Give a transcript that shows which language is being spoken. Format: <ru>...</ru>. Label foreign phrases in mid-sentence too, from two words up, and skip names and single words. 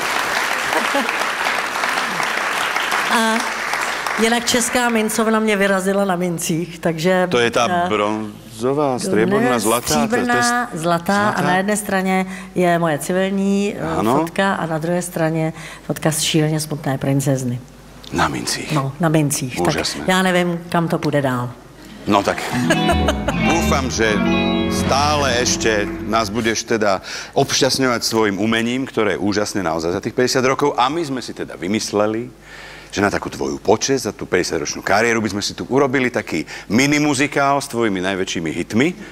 <cs>A jinak česká mincovna mě vyrazila na mincích, takže...</cs> <sk>To je ta bronzová, strieborná, zlatá?</sk> <cs>Stříbrná, zlatá a na jedné straně je moje civilní fotka a na druhé straně fotka z šíleně smutné princezny. Na mincích? No, na mincích.</cs> <sk>Úžasné.</sk> <cs>Tak já nevím, kam to půjde dál.</cs> <sk>No tak, dúfam, že stále ešte nás budeš teda obšťastňovať svojim umením, ktoré je úžasné naozaj za tých 50 rokov. A my sme si teda vymysleli, že na takú tvoju počesť, za tú 50-ročnú kariéru by sme si tu urobili taký mini-muzikál s tvojimi najväčšími hitmi.</sk>